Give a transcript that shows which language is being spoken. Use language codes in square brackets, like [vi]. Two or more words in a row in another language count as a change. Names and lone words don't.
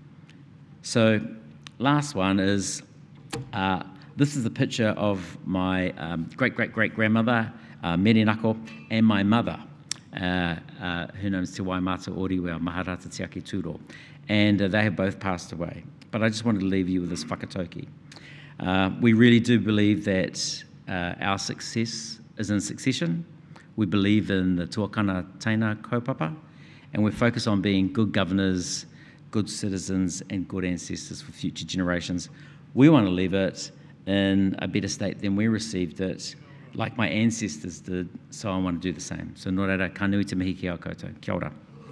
[en] So last one is, this is a picture of my great-great-great-grandmother, Mere Nako, and my mother. Her name's Te Waimata Oriwea Maharata Te Ake Turo. And they have both passed away. But I just wanted to leave you with this whakatauki. We really do believe that our success is in succession. We believe in the [mi] tuakana taina kaupapa, [en] and we're focused on being good governors, good citizens, and good ancestors for future generations. We want to leave it in a better state than we received it, like my ancestors did, so I want to do the same. [mi] So nō reira, ka nui te mihi ki au koutou. Kia ora.